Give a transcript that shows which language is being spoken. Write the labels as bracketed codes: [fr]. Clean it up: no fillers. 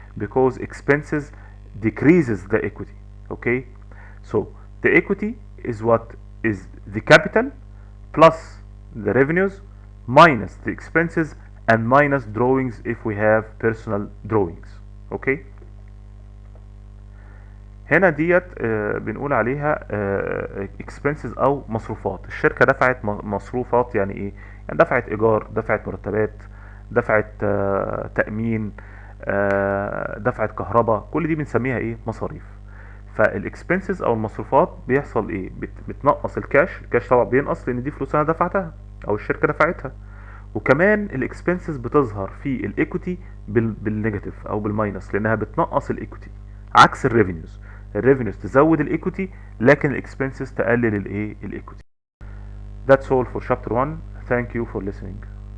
[en] Because expenses decreases the equity. Okay, so the equity is what is the capital plus the revenues minus the expenses and minus drawings if we have personal drawings. [ar] اوكي. هنا ديت بنقول عليها expenses او مصروفات. الشركة دفعت مصروفات، يعني ايه؟ يعني دفعت ايجار، دفعت مرتبات، دفعت تأمين، دفعت كهرباء، كل دي بنسميها ايه؟ مصاريف. فالاكسبنسز او المصروفات بيحصل ايه؟ بتنقص الكاش. الكاش طبعا بينقص لان دي فلوس انا دفعتها او الشركة دفعتها. وكمان الاكسبنسز بتظهر في الايكوتي بالنيجاتيف او بالماينس لانها بتنقص الايكوتي، عكس الريفينيوز. الريفينيوز تزود الايكوتي لكن الاكسبنسز تقلل الايه؟ الايكوتي. [en] That's all for chapter 1. Thank you for listening.